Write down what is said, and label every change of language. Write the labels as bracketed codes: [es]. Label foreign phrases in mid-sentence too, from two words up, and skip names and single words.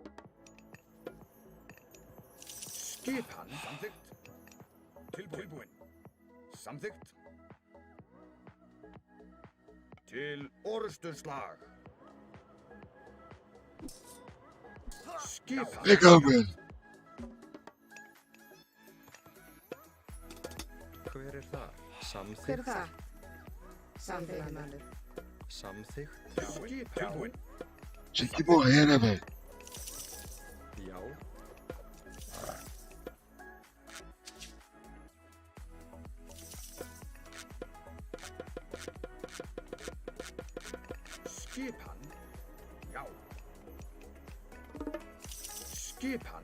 [is] Skipan. Samþykkt. Tilbúin. Samþykkt. Til orrustuslag. Skipan. [pt] Legal, velho. [is] Hver það? Hver Samþykkt. er það? Samþykkt. Samþykkt. Tilbúin. [pt] Tinha que morrer, né, velho? [is] Já. Skipan. Já. Skipan.